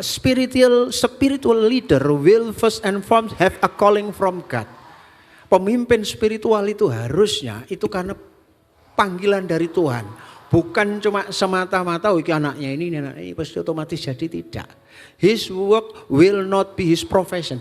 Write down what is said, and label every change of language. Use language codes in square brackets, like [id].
[en] Spiritual leader will first and foremost have a calling from God. [id] Pemimpin spiritual itu harusnya itu karena panggilan dari Tuhan. Bukan cuma semata-mata anaknya ini pasti otomatis jadi, tidak. [en] His work will not be his profession.